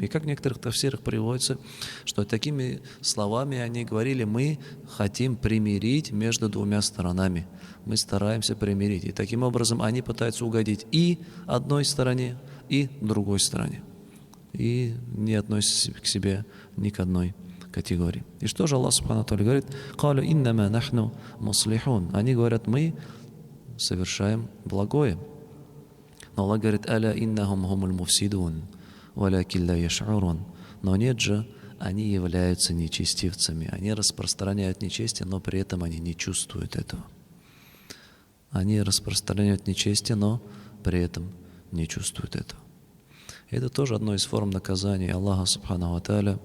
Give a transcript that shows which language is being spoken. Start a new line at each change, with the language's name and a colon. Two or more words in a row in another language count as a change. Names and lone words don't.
Russian: И как в некоторых тафсирах приводится, что такими словами они говорили: мы хотим примирить между двумя сторонами, мы стараемся примирить. И таким образом они пытаются угодить и одной стороне, и другой стороне, и не относятся к себе ни к одной категории. И что же Аллах
Arabic: سبحانه وتعالى
Russian: говорит?
Arabic: «قالوا إنما نحن مصلحون».
Russian: Они говорят: мы совершаем благое. Но Аллах говорит:
Arabic: «ألا إنهم هم المفسدون ولكن لا يشعرون».
Russian: Но нет же, они являются нечестивцами. Они распространяют нечестие, но при этом они не чувствуют этого. Они распространяют нечестие, но при этом не чувствуют этого. Это тоже одно из форм наказания Аллаха
Arabic: سبحانه وتعالى.